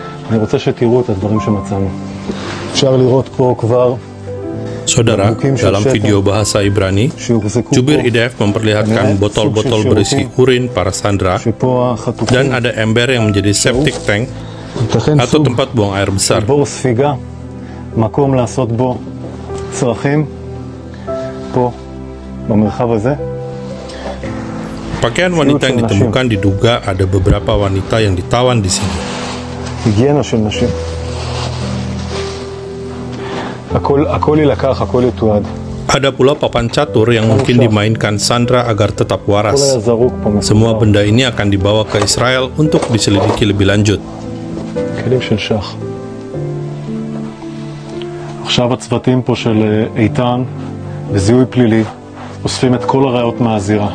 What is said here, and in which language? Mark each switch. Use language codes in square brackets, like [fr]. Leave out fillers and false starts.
[he] אני רוצה שתראו את הדברים שמצאנו. אפשר לראות פה כבר [id] Saudara, dalam video bahasa Ibrani, jubir IDF memperlihatkan botol-botol berisi urin para sandera, dan ada ember yang menjadi septic tank atau tempat buang air besar. [he] בור ספיגה, מקום לעשות בו צרכים, פה, במרחב הזה. [id] Pakaian wanita yang ditemukan diduga ada beberapa wanita yang ditawan di sini. [he] היגיינה של נשים. הכל יילקח, הכל יתועד. [id] Ada pula papan catur yang mungkin dimainkan Sandra agar tetap waras. Semua benda ini akan dibawa ke Israel untuk diselidiki lebih lanjut. [he] כלים של שח. עכשיו הצוותים פה של איתן בזיהוי פלילי אוספים את כל הראיות מהזירה.